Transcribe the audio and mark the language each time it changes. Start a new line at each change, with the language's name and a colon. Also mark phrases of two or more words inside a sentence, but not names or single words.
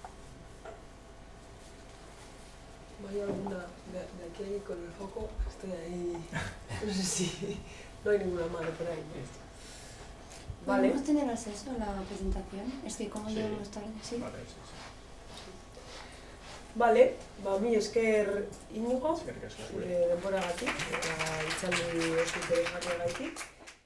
Spanish: ¿Hay alguna de aquí con el foco? Estoy ahí, no sé si no hay ninguna mano por ahí. Vale. ¿Podemos tener acceso a la presentación? Es que como llevamos tarde, ¿sí? Vale, sí.
Basque: Vale, mi esker Iñigo, Eskerrik asko. denboragatik, eta itzaldi oso interesgarriagatik.